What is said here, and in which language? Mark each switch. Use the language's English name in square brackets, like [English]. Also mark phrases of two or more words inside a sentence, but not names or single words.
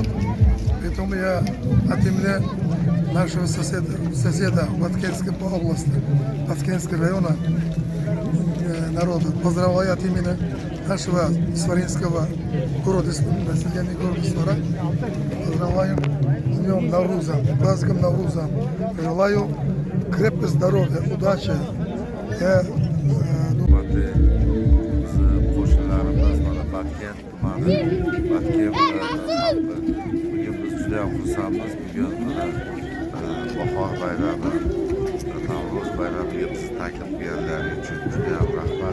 [Russian] Поэтому я от имени нашего соседа Баткенской области, Баткенского района народа поздравляю от имени нашего Исфаринского города, населения города Исфара. Поздравляю с днем Навруза, праздником Навруза. Желаю крепкого здоровья, удачи. [Uzbek] Batken tumani, Batken xalqi bugun biz juda ham xursandmiz. Bugun bahor bayrami, Navro'z bayramiga bizni taklif berganlari uchun juda ham rahmat.